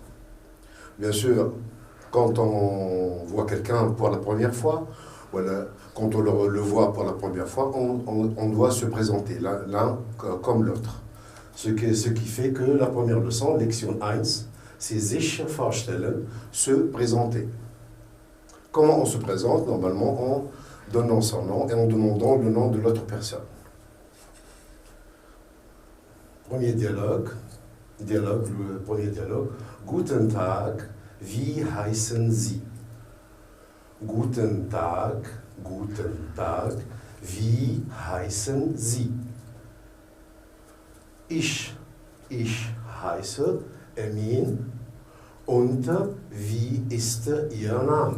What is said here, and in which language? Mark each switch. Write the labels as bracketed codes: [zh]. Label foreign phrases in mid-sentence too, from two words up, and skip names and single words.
[fr] Bien sûr, quand on voit quelqu'un pour la première fois, quand on le voit pour la première fois, on doit se présenter l'un comme l'autre. Ce qui fait que la première leçon, Lection 1, c'est [de] sich vorstellen, [fr] se présenter. Comment on se présente? Normalement, en donnant son nom et en demandant le nom de l'autre personne. Premier dialogue, le premier dialogue. [de] Guten Tag, wie heißen Sie? Guten Tag, wie heißen Sie? Ich heiße Emin und wie ist Ihr Name?